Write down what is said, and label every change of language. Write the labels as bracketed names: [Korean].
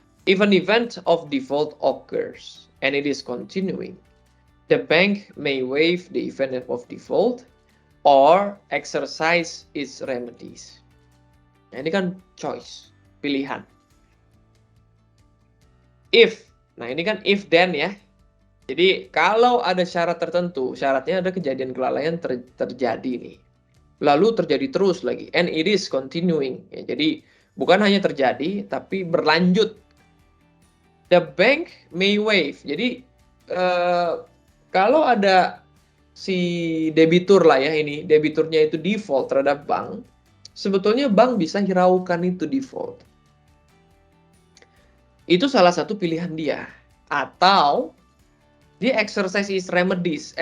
[English] If an event of default occurs and it is continuing, the bank may waive the event of default or exercise its remedies. [Indonesian] Nah, ini kan choice, pilihan. If, nah ini kan if then ya. Jadi kalau ada syarat tertentu, syaratnya ada kejadian kelalaian terjadi nih. Lalu terjadi terus lagi, [English] and it is continuing. [Indonesian] Ya, jadi bukan hanya terjadi, tapi berlanjut. [English] The bank may waive. [Indonesian] Jadi kalau ada si debitur lah ya, ini debiturnya itu default terhadap bank, sebetulnya bank bisa hiraukan itu default. Itu salah satu pilihan dia. Atau dia [English] exercise its remedies.